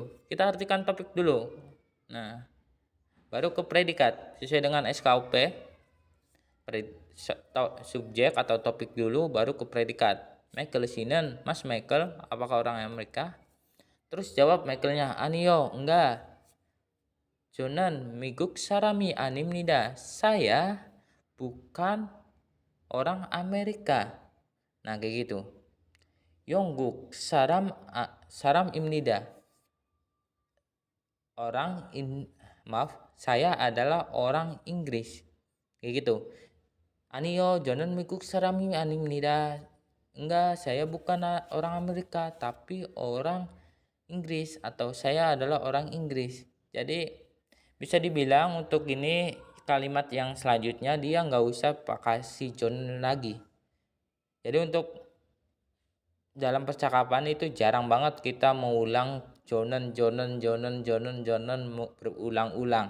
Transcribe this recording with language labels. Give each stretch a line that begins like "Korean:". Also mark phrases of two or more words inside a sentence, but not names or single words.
Indonesian: Kita artikan topik dulu. Nah, baru ke predikat sesuai dengan SKUP. Subjek atau topik dulu, baru ke predikat. Michael Sinan, Mas Michael, apakah orang Amerika? Terus jawab Michaelnya, anio, enggak.
Korean: 저는 미국 사람이 아닙니다.
Indonesian: Saya bukan orang Amerika. Nah, kayak gitu.
Korean: 영국 사람입니다.
Indonesian: Maaf, saya adalah orang Inggris. Kayak gitu.
Korean: 아니요, 저는 미국 사람이 아닙니다.
Indonesian: Enggak, saya bukan orang Amerika, tapi orang Inggris, atau saya adalah orang Inggris. Jadi bisa dibilang untuk ini kalimat yang selanjutnya dia nggak usah pakai si John lagi. Jadi untuk dalam percakapan itu jarang banget kita mengulang Jonen berulang-ulang.